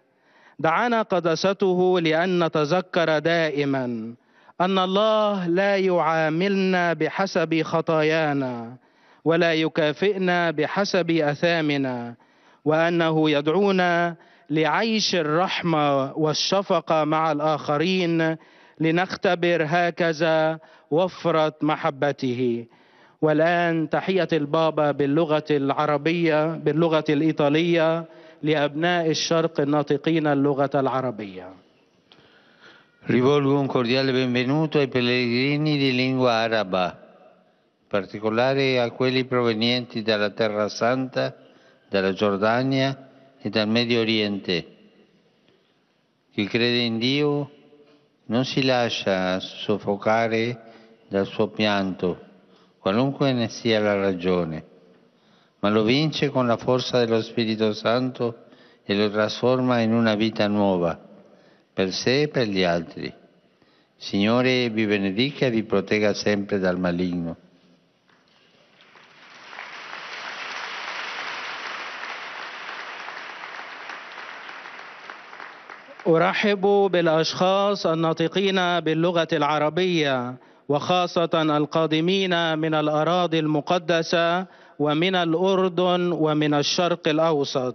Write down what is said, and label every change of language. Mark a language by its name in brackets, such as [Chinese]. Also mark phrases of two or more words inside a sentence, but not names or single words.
[Arabic] دعانا قداسته لأن نتذكر دائما أن الله لا يعاملنا بحسب خطايانا ولا يكافئنا بحسب أثامنا، وأنه يدعونا لعيش الرحمة والشفقة مع الآخرين لنختبر هكذا وفرة محبته. والآن تحية البابا باللغة العربية باللغة الإيطالية لأبناء الشرق الناطقين اللغة العربية. [Italian] Rivolgo un cordiale benvenuto ai pellegrini di lingua araba, in particolare a quelli provenienti dalla Terra Santa, dalla Giordania e dal Medio Oriente. Chi crede in Dio non si lascia soffocare dal suo pianto, qualunque ne sia la ragione, ma lo vince con la forza dello Spirito Santo e lo trasforma in una vita nuova, per sé e per gli altri. Signore vi benedica e vi protegga sempre dal maligno. [Arabic] أرحب بالأشخاص الناطقين باللغة العربية وخاصة القادمين من الأراضي المقدسة ومن الأردن ومن الشرق الأوسط.